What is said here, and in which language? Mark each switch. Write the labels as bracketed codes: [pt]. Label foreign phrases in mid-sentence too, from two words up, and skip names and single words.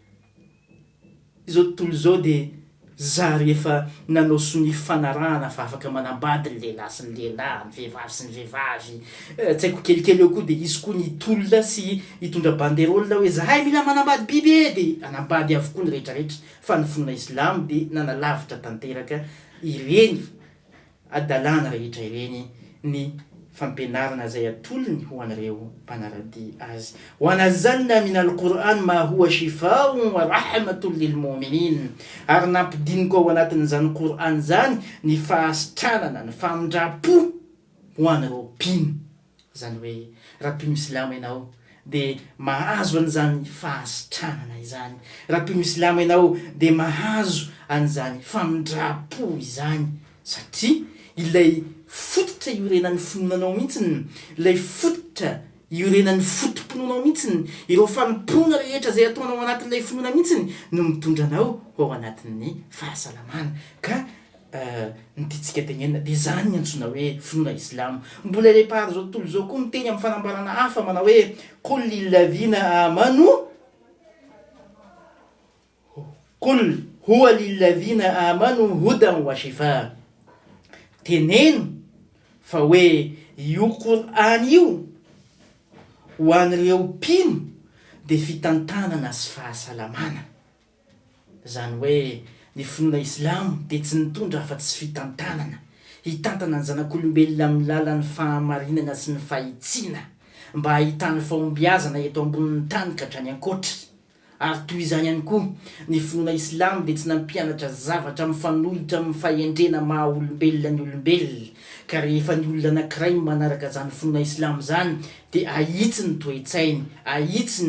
[mg] izao tontolo zao de za rehefa nanao sony fanarahana fa afaka manambady ny lehilahy sy ny lehilahy ny vehivavy sy ny vehivavy tsy haiko kelikely eo koa de izy koa ny tolona sy hitondra banderolina hoe zahay mila manambady biby de anambady avokoa ny rehetrarehetra fa ny finoana islam de nanalavitra tanteraka ireny adalana rehetra ireny ny fampianarana zay atolony ho an'ireo mpanarady azy ho anazalna [ar] من القرآن ما هو شفاء ورحمة للمؤمنين [mg] ary nampidiniko ao anatin'izany Qur'an zany ny fahasitranana ny famindrapo ho an'ireo mpino zany hoe raha mpino islamo ianao de mahazo an'izany fahasitranana izany raha mpino islamo ianao de mahazo an'izany famindrapo izany satria ilay fototra iorenan'ny finoananao mihitsiny ilay fototra iorenan'ny fotompononao mihitsiny ireo fanompona rehetra zay ataonao anatin'ilay finoana mihitsiny no mitondranao ao anatin'ny fahasalamana ka nititsika tenenina de zany ny antsona hoe finoana islamo mbola lepary zao tontolo zao koa miteny amin'ny fanambarana hafa manao hoe [ar] قل للذين آمنوا قل هو للذين آمنوا هدى وشفاء [mg] teneno fa hoe io Qur'an io ho an'ireo mpino de fitantanana sy fahasalamana zany hoe ny finoana islamo de tsy nitondra afa tsy fitantanana hitantana ny zanak'olombelona amin'ny lalan'ny fahamarinana sy ny fahitsiana mba hahitany fahombiazana eto ambonin'ny tany ka hatrany ankoatra ary toy izany ihany koa ny finoana islamo de tsy nampianatra zavatra mifanohitra amin'ny fahendrena maha olombelona ny olombelona ka rehefa ny olona anankiray manaraka zany finoana islamo zany de ahitsy ny toe-tsainy ahitsy